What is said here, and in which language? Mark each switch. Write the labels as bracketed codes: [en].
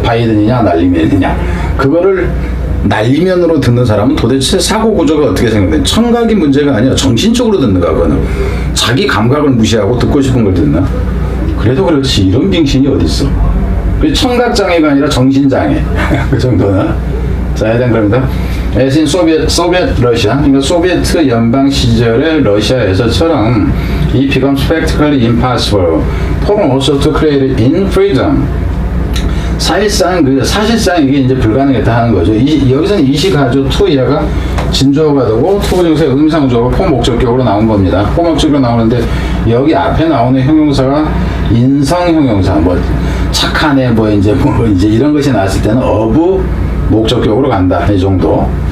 [ko] 바이든이냐 난리면이냐 그거를 난리면으로 듣는 사람은 도대체 사고 구조가 어떻게 생각돼? 청각이 문제가 아니야. 정신적으로 듣는가 그거는. 자기 감각을 무시하고 듣고 싶은 걸 듣나? 그래도 그렇지 이런 빙신이 어딨어. 청각장애가 아니라 정신장애 그 정도는. 자 일단 그럽니다. [en] As in Soviet Russia, [ko] 그러니까 소비에트 연방 시절의 러시아에서처럼 [en] it becomes practically impossible for also to create in freedom. [ko] 사실상 이게 이제 불가능했다 하는 거죠. 여기서는 이시가조 투이하가 진조어가 되고 투부정사의 의미상조어가 포목적격으로 나온 겁니다. 포목적격으로 나오는데 여기 앞에 나오는 형용사가 인성형용사, 뭐 착하네, 뭐 이제 이런 것이 나왔을 때는 어부 목적격으로 간다 이 정도.